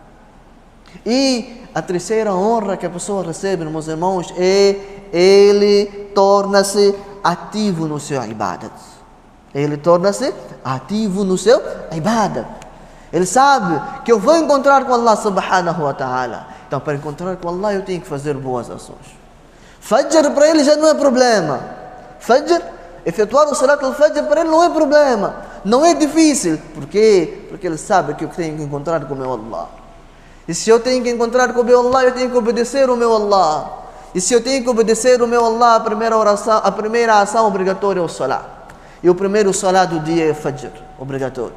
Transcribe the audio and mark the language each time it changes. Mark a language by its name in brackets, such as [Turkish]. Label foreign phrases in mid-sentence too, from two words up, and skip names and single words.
[Portuguese] E a terceira honra que a pessoa recebe, meus irmãos, é: ele torna-se ativo no seu ibadat. Ele torna-se ativo no seu ibadat. Ele sabe que eu vou encontrar com Allah [Arabic] سبحانه وتعالى. [Portuguese] Então, para encontrar com Allah, eu tenho que fazer boas ações. Fajr para ele já não é problema. Fajr, efetuar o [Arabic] صلاة الفجر [Portuguese] para ele não é problema. Não é difícil. Por quê? Porque ele sabe que eu tenho que encontrar com o meu Allah. E se eu tenho que encontrar com o meu Allah, eu tenho que obedecer o meu Allah. E se eu tenho que obedecer o meu Allah, a primeira ação obrigatória é o salat. E o primeiro salat do dia é Fajr, obrigatório.